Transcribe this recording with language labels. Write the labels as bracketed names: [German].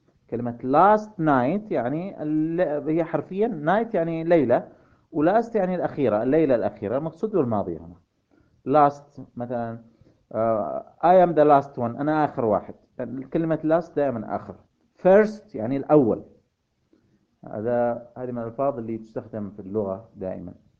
[Arabic] كلمة [English] last night [Arabic] يعني هي حرفيا night يعني ليلة، ولاست يعني الأخيرة، الليلة الأخيرة مقصود الماضية هنا. last مثلا [English] I am the last one، [Arabic] أنا آخر واحد. كلمة last دائما آخر، first يعني الأول. هذه من الألفاظ اللي تستخدم في اللغة دائما.